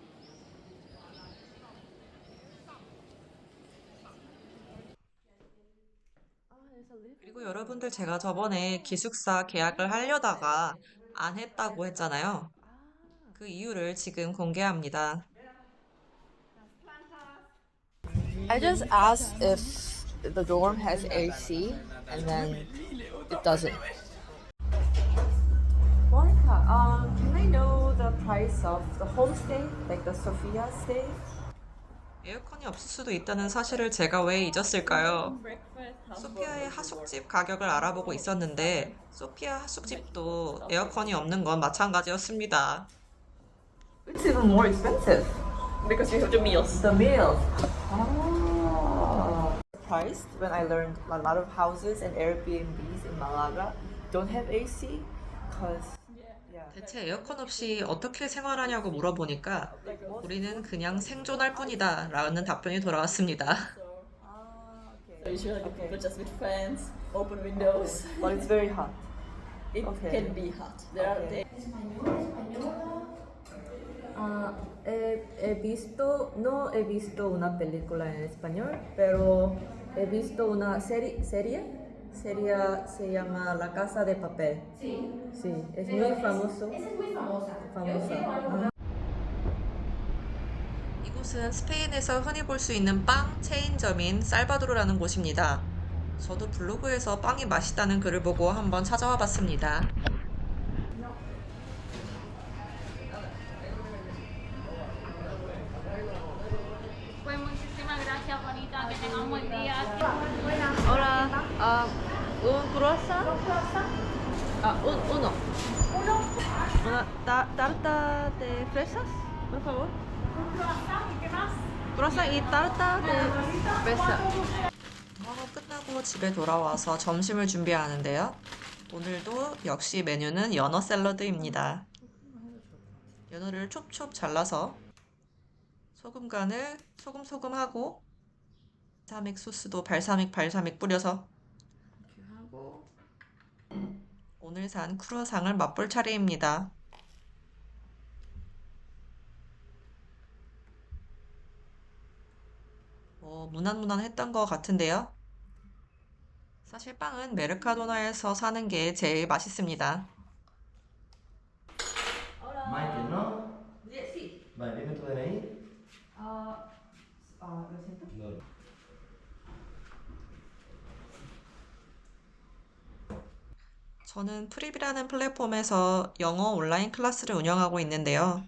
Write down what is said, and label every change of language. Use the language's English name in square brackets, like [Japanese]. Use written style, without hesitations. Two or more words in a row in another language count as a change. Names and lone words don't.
[Korean] 그리고 여러분들 제가 저번에 기숙사 계약을 하려다가 안 했다고 했잖아요. 그 이유를 지금 공개합니다. [English] I just asked if the dorm has AC, and then it doesn't. Monica, can I know the price of the homestay, like the Sofia stay? [Korean] 에어컨이 없을 수도 있다는 사실을 제가 왜 잊었을까요? 소피아의 하숙집 가격을 알아보고 있었는데 소피아 하숙집도 에어컨이 없는 건 마찬가지였습니다. [English] It's even more expensive because you have the meals. The meals. Oh. Surprised when I learned a lot of houses and Airbnbs in Malaga don't have AC, cause yeah. 대체 에어컨 없이 어떻게 생활하냐고 물어보니까 우리는 그냥 생존할 뿐이다 라는 답변이 돌아왔습니다. Okay. So usually Okay. people just with fans, open windows. But it's very hot. It Okay. can be hot. There are Okay. days. [Spanish] No he visto una película en español, pero he visto una serie. Serie se llama La Casa de Papel. Sí. Sí, es muy famoso. Esa es muy famosa. Famosa. [Korean] 이곳은 스페인에서 흔히 볼 수 있는 빵 체인점인 살바도르라는 곳입니다. 저도 블로그에서 빵이 맛있다는 글을 보고 한번 찾아와 봤습니다. [Spanish] Pues muchísimas gracias, Juanita. Que tengan un buen día. Hola, un croissant. Uno. Una tarta de fresas, por favor. Croissant y tarta de fresa. [Korean] 영화가 끝나고 집에 돌아와서 점심을 준비하는데요. 오늘도 역시 메뉴는 연어 샐러드입니다. 연어를 촉촉 잘라서 소금 간을 소금하고 발사믹 소스도 발사믹 뿌려서 이렇게 하고 오늘 산 크루아상을 맛볼 차례입니다. 무난무난했던 것 같은데요. 사실 빵은 메르카도나에서 사는 게 제일 맛있습니다. [Spanish] Maite, ¿no? Sí. Vale, dime tu DNI. Lo siento. No. [Korean] 저는 프립이라는 플랫폼에서 영어 온라인 클래스를 운영하고 있는데요.